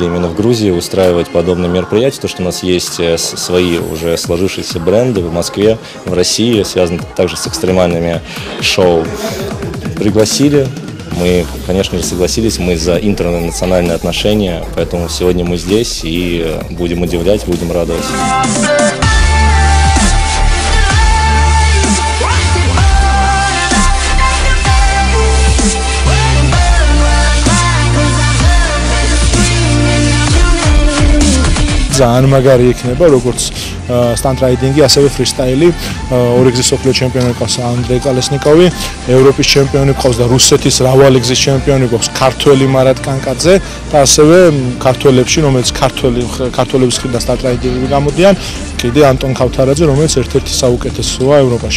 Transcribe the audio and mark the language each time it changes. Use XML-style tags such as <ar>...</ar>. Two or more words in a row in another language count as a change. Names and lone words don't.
<ru>именно в Грузию устраивать подобные мероприятия, то что у нас есть свои уже сложившиеся бренды в Москве, в России, связанные также с экстремальными шоу. Пригласили, мы, конечно же, согласились, мы за интернациональные отношения, поэтому сегодня мы здесь и будем удивлять, будем радовать.</ru> <ka>ძალიან მაგარი იქნება როგორც</ka> <en>stunt riding-</en> <ka>ი, ასევე freestyle-ი. ორი გზის სოფლიო ჩემპიონი ყავს ანდრეი კალესნიკოვი, ევროპის ჩემპიონი ყავს და რუსეთის მრავალი გზის ჩემპიონი ყავს ქართველი მარატ კანკაძე და ასევე ქართველებში, რომელიც ქართველების მხრიდან</ka> <en>stunt riding-</en> <ka>ები გამოდიან, კიდე ანტონ ქავთარაძე, რომელიც ერთ-ერთი საუკეთესოა ევროპაში.</ka>